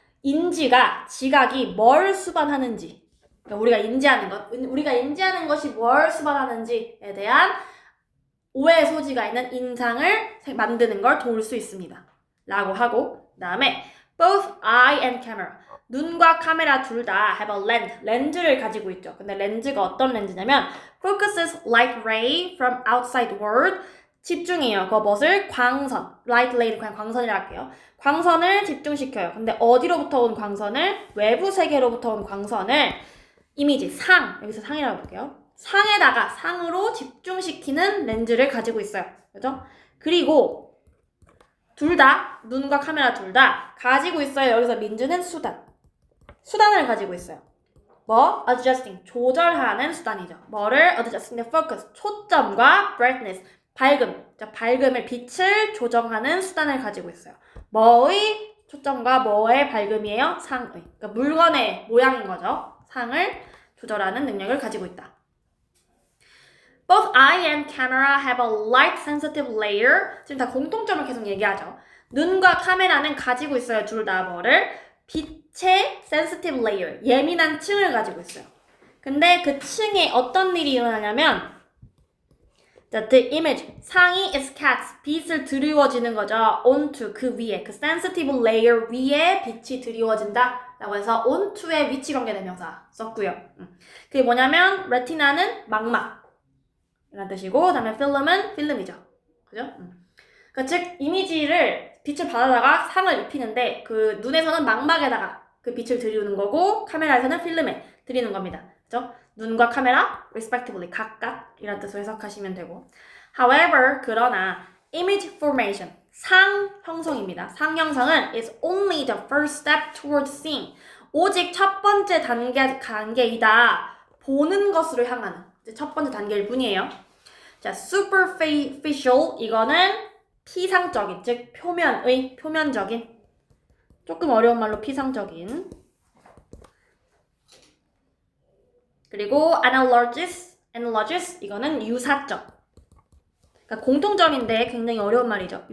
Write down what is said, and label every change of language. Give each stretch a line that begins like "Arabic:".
Korean: 인지가, 지각이 뭘 수반하는지, 그러니까 우리가 인지하는 것이 뭘 수반하는지에 대한 오해의 소지가 있는 인상을 만드는 걸 도울 수 있습니다. 라고 하고, 그 다음에
English: both eye and camera.
Korean: 눈과 카메라 둘 다
English: have a lens.
Korean: 렌즈를 가지고 있죠. 근데 렌즈가 어떤 렌즈냐면
English: focuses light ray from outside world.
Korean: 집중해요. 그것을 광선, light ray를 그냥 광선이라 할게요. 광선을 집중시켜요. 근데 어디로부터 온 광선을? 외부 세계로부터 온 광선을 이미지, 여기서 상이라고 볼게요. 상으로 집중시키는 렌즈를 가지고 있어요. 그죠? 그리고 둘 다, 눈과 카메라 둘 다 가지고 있어요. 여기서 민주는 수단을 가지고 있어요. adjusting, 조절하는 수단이죠. 뭐를?
English: adjusting the focus,
Korean: 초점과 brightness, 밝음을, 빛을 조정하는 수단을 가지고 있어요. 뭐의 초점과 뭐의 밝음이에요? 상의. 그러니까 물건의 모양인 거죠. 상을 조절하는 능력을 가지고 있다.
English: Both eye and camera have a light sensitive layer.
Korean: 지금 다 공통점을 계속 얘기하죠. 눈과 카메라는 가지고 있어요. 둘 다 뭐를? 빛의 sensitive layer, 예민한 층을 가지고 있어요. 근데 그 층에 어떤 일이 일어나냐면
English: the image,
Korean: 상이
English: is cast,
Korean: 빛을 드리워지는 거죠. onto, 그 위에, 그 sensitive layer 위에 빛이 드리워진다 라고 해서 onto의 위치 관계 대명사 썼고요. 그게 뭐냐면 retina는 망막 이라는 뜻이고, 그 다음에 film은 필름이죠. 그죠? 그러니까 즉 이미지를 빛을 받아다가 상을 입히는데 그 눈에서는 망막에다가 그 빛을 들이우는 거고 카메라에서는 필름에 들이는 겁니다. 그죠? 눈과 카메라 respectively 각각 이란 뜻으로 해석하시면 되고 however 그러나 image formation 상 형성입니다. 상 형성은
English: is only the first step towards seeing
Korean: 오직 첫 번째 단계이다. 보는 것으로 향하는 첫 번째 단계일 뿐이에요. 자, superficial 이거는 피상적인 즉 표면적인 조금 어려운 말로 피상적인 그리고 analogous 이거는 유사점 그러니까 공통점인데 굉장히 어려운 말이죠.